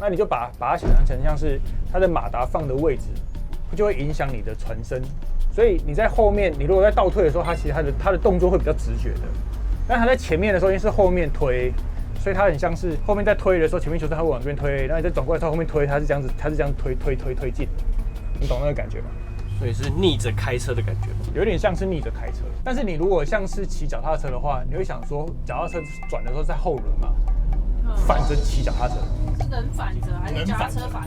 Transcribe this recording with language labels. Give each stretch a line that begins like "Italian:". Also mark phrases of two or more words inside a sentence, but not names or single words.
Chinese: 那你就把它想象成像是它的馬達放的位置，就會影響你的船身。所以你在後面，你如果在倒退的時候，它其實它的動作会比較直覺的。但它在前面的時候，因為是後面推。所以它很像是後面在推的時候，前面球队它會往這邊推，然後你再轉過來朝後面推，它是這樣推進，你懂那個感覺嗎？所以是逆着開車的感覺嗎？有點像是逆着開車，但是你如果像是騎腳踏車的話，你會想說腳踏車轉的時候在後輪嘛，反着騎腳踏車。是人反着還是腳踏車反着？